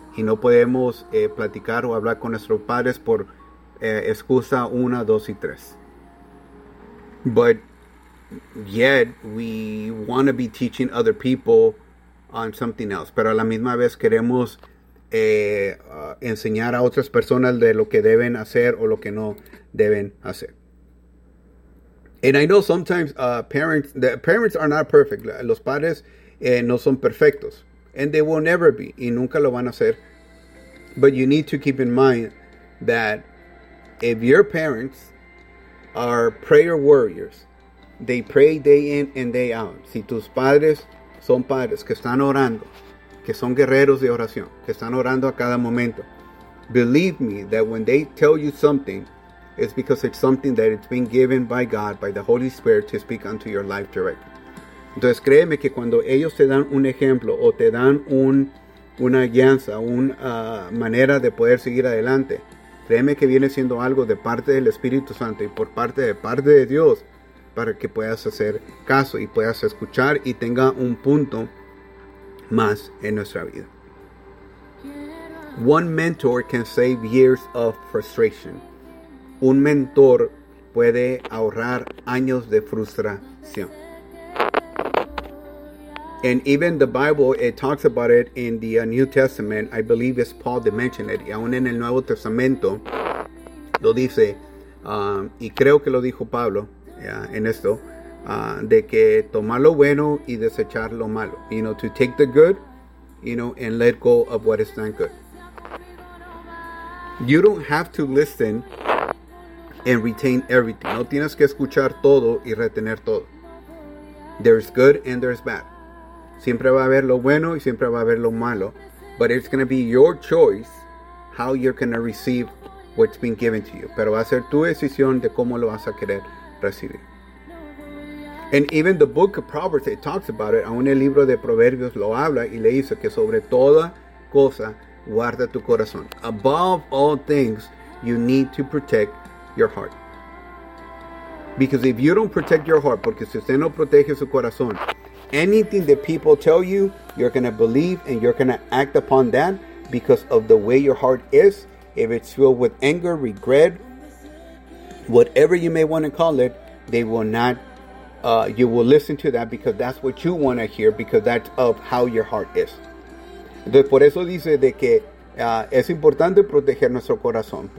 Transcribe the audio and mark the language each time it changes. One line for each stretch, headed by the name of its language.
Spanish: Y no podemos platicar o hablar con nuestros padres por excusa una, dos y tres.
English: But yet we want to be teaching other people on something else.
Spanish: Pero a la misma vez queremos enseñar a otras personas de lo que deben hacer o lo que no deben hacer.
English: And I know sometimes parents are not perfect.
Spanish: Los padres no son perfectos.
English: And they will never be.
Spanish: Y nunca lo van a ser.
English: But you need to keep in mind that if your parents are prayer warriors, they pray day in and day out.
Spanish: Si tus padres son padres que están orando, que son guerreros de oración, que están orando a cada momento,
English: believe me that when they tell you something, it's because it's something that it's been given by God, by the Holy Spirit, to speak unto your life directly.
Spanish: Entonces créeme que cuando ellos te dan un ejemplo o te dan una guianza, una manera de poder seguir adelante, créeme que viene siendo algo de parte del Espíritu Santo y por parte de Dios, para que puedas hacer caso y puedas escuchar y tenga un punto más en nuestra vida.
English: One mentor can save years of frustration.
Spanish: Un mentor puede ahorrar años de frustración.
English: And even the Bible, it talks about it in the New Testament. I believe it's Paul that mentioned it.
Spanish: Y aún en el Nuevo Testamento, lo dice, y creo que lo dijo Pablo en esto, de que tomar lo bueno y desechar lo malo.
English: You know, to take the good, you know, and let go of what is not good. You don't have to listen and retain everything.
Spanish: No tienes que escuchar todo y retener todo.
English: There's good and there's bad.
Spanish: Siempre va a haber lo bueno y siempre va a haber lo malo.
English: But it's going to be your choice how you're going to receive what's been given to you.
Spanish: Pero va a ser tu decisión de cómo lo vas a querer recibir.
English: And even the book of Proverbs, it talks about it.
Spanish: Aún el libro de Proverbios lo habla y le dice que sobre toda cosa guarda tu corazón.
English: Above all things, you need to protect your heart. Because if you don't protect your heart,
Spanish: porque si usted no protege su corazón,
English: anything that people tell you, you're going to believe and you're going to act upon that because of the way your heart is. If it's filled with anger, regret, whatever you may want to call it, they will not, you will listen to that because that's what you want to hear because that's of how your heart is.
Spanish: Entonces, por eso dice de que es importante proteger nuestro corazón. ¿Por